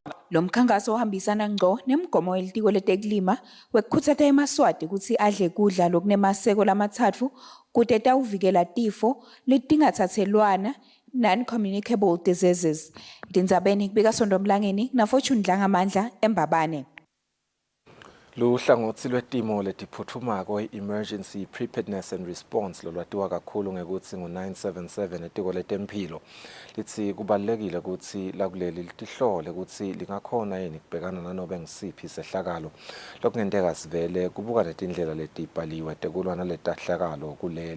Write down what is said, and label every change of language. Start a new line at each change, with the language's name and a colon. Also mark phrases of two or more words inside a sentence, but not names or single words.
Swati: Lo mkhankaso ohambisana ngco nemigomo yelitiko letekulima wekukhuthaza emaswati ukuthi adle kudla lokunemaseko lamathathu kude tawuvikela tifo letingathathelwana
English: non-communicable diseases.
Swati: Dindzabeni kubika Sondo Mlangeni na Fortune Dlangamandla eMbabane. Luhlangothi lwetimo letiphuthumako
English: emergency preparedness and response
Swati: lolwatiwa kakhulu ngekuthi ngo977 etiko letempilo lithi kubalekile ukuthi lakuleli litihlole ukuthi lingakhona yini kubhekana nanobe ngisiphi sehlakalo lokungenteka sivele kubuka netindlela letibhaliwe tekulwana letahlakalo kuleli.